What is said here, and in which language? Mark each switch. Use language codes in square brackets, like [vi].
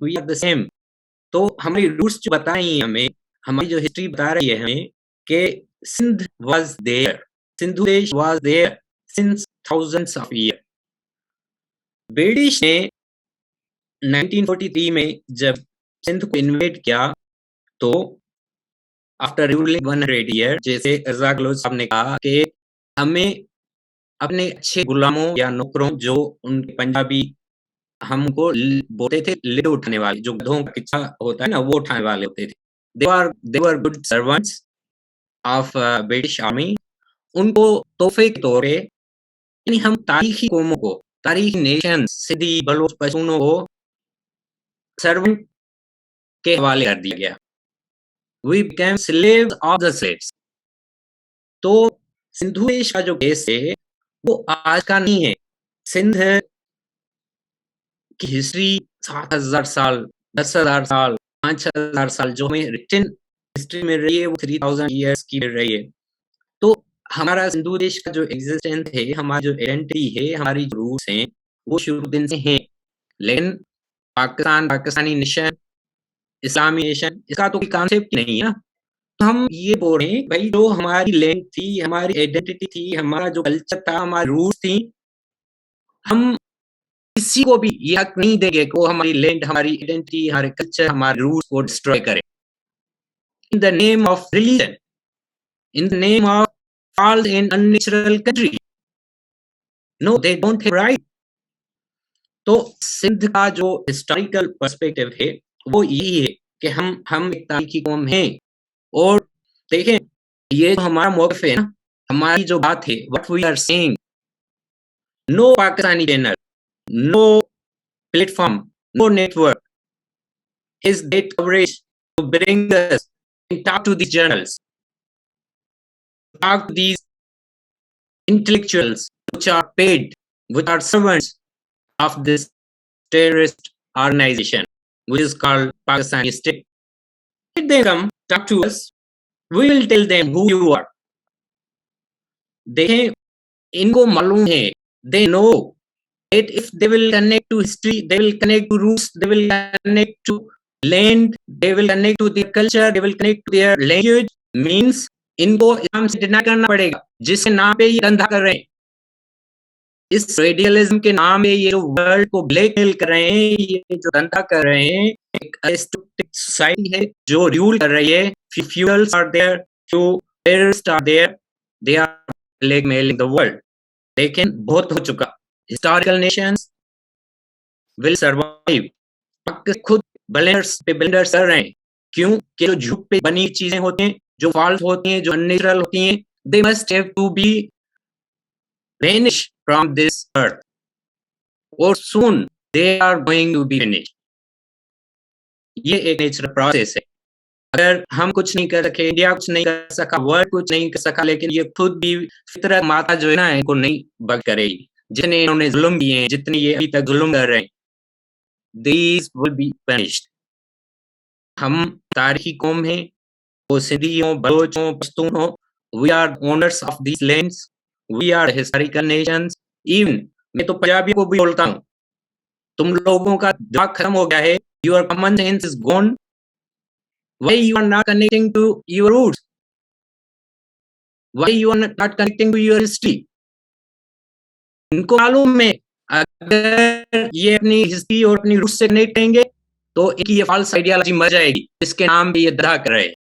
[en] We are the same. [hi] तो हमारी roots जो बता रही है हमें, हमारी जो हिस्ट्री बता रही है हमें कि सिंध [en] was there, [hi] सिंधु देश [en] was there since thousands of years. [hi] British ने 1943 में जब सिंध को इन्वेट किया, तो आफ्टर रूलिंग 100 ईयर, जैसे रज़ा गलोच साहब ने कहा कि हमें अपने अच्छे गुलामों या नौकरों, जो उनके पंजाबी हमको बोलते थे लिड उठाने वाले, जो गधों का किस्सा होता है ना, वो उठाने वाले होते थे। [en] They were good servants of British Army. [hi] उनको तोहफे के तौर पे, यानी हम तारीखी कौमों को, तारीखी नेशन, सिंधी, बलोच, पश्तूनों को सर्वेंट के हवाले कर दिया गया। [en] We became slaves of the slaves. [hi] तो सिंधु देश का जो केस है वो आज का नहीं है। सिंध की हिस्ट्री 7,000 साल, 10,000 साल, 5,000 साल जो हमें रिटन हिस्ट्री में रही है वो 3,000 ईयर्स की रही है। तो हमारा सिंधु देश का जो एग्जिस्टेंस है, हमारी जो आइडेंटिटी है, हमारी जो रूट्स हैं, वो शुरू दिन से हैं। लेकिन पाकिस्तानी नेशन, इस्लामी नेशन, इसका तो कोई कॉन्सेप्ट ही नहीं है ना। तो हम ये बोल रहे हैं भाई जो हमारी लैंड थी, हमारी आइडेंटिटी थी, हमारा जो कल्चर था, हमारी रूट्स थी, हम किसी को भी ये हक नहीं देंगे कि वो हमारी लैंड, हमारी आइडेंटिटी, हमारे कल्चर, हमारे रूट्स को डिस्ट्रॉय करे। [en] In the name of religion, in the name of false and unnatural country. No, they don't have right. [hi] तो सिंध का जो हिस्टोरिकल पर्सपेक्टिव है वो यही है कि हम एक तारीखी कौम हैं। और देखें ये जो हमारा मौक़िफ़ है ना, हमारी जो बात है, [en] what we are saying, no Pakistani channel, no platform, no network is that coverage to bring us and talk to these journals, talk to these intellectuals which are paid, which are servants of this terrorist organization, which is called Pakistani State. Let them come talk to us. We will tell them who you are. They [hi] इनको मालूम है, [en] they know that if they will connect to history, they will connect to roots, they will connect to land, they will connect to their culture, they will connect to their language, means [hi] इनको इस्लाम से deny करना पड़ेगा, जिसके नाम पे ये धंधा कर रहे हैं। इस रेडियलिज्म के नाम पे ये जो वर्ल्ड को ब्लैकमेल कर रहे हैं, ये जो धंधा कर रहे हैं, एक अरिस्टोक्रेटिक सोसाइटी है जो रूल कर रही है। [en] Fools are there, few terrorist are there, they are blackmailing the world. [hi] लेकिन बहुत हो चुका। [en] Historical nations will survive. [hi] खुद ब्लेंडर्स पे ब्लेंडर्स कर रहे हैं। क्यों? कि जो झूठ पे बनी चीजें होती हैं, जो फॉल्स होती हैं, जो अननेचुरल होती हैं, [en] they must have to be vanish from this earth, or soon they are going to be finished. [hi] ये एक नेचुरल प्रोसेस है। अगर हम कुछ नहीं कर सके, इंडिया कुछ नहीं कर सका, वर्ल्ड कुछ नहीं कर सका, लेकिन ये खुद भी फितरत माता जो है ना, इनको नहीं बग करेगी। जितने इन्होंने जुल्म किए हैं, जितने ये अभी तक जुल्म कर रहे हैं, [en] these will be punished. [hi] हम तारीखी कौम हैं, वो सिंधी हो, बलोच हो, पश्तून हो, [en] we are owners of these lands, we are historical nations. [hi] Even मैं तो पंजाबी को भी बोलता हूँ, तुम लोगों का दिमाग खत्म हो गया है, [en] your common sense is gone. Why you are not connecting to your roots? Why you are not connecting to your history? [hi] इनको मालूम है अगर ये अपनी हिस्ट्री और अपनी रूट्स से कनेक्ट करेंगे तो इनकी ये फॉल्स आइडियोलॉजी मर जाएगी, इसके नाम पे ये धंधा कर रहे हैं।